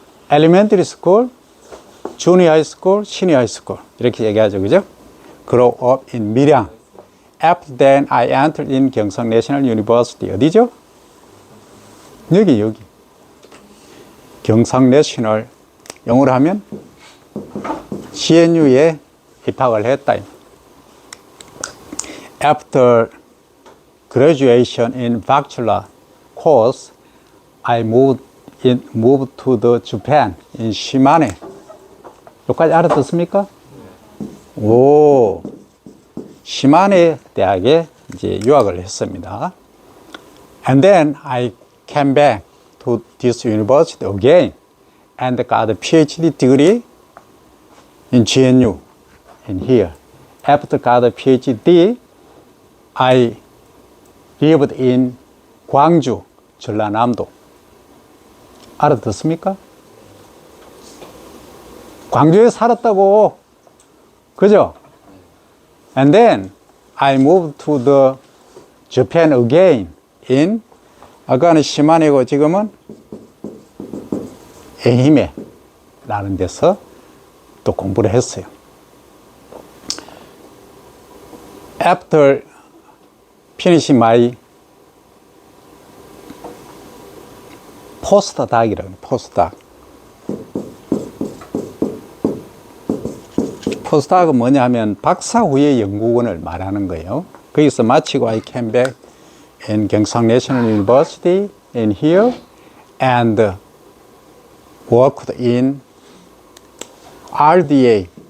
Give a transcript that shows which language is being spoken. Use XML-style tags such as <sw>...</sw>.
<ko>엘리멘터리 스쿨, 주니 하이스쿨, 시니 하이스쿨 이렇게 얘기하죠, 그죠?</ko> <en>Grow up in 밀양. After then, I entered in 경성 내셔널 유니버시티.</en> <ko>어디죠? 여기. 경성 내셔널, 영어로 하면 CNU에 입학을 했다.</ko> <en>After graduation in bachelor course, I moved to the Japan in Shimane.</en> <ko>여기까지 알아듣습니까? 오, 시마네 대학에 이제 유학을 했습니다.</ko> <en>And then I came back to this university again and got a PhD degree in GNU in here. After got a PhD, I lived in 광주, 전라남도.</en> <ko>알아듣습니까? 광주에 살았다고. 그죠?</ko> <en>And then I moved to the Japan again in,</en> <ko>아까는 시마네고 지금은 에히메라는 데서 또 공부를 했어요.</ko> <en>After finishing my postdoc이라고 해요.</en> <ko>postdoc은 뭐냐 하면 박사 후의 연구원을 말하는 거예요. 거기서 마치고</ko> <en>I came back in 경상 내셔널 유니버시티 in here and worked in RDA.</en>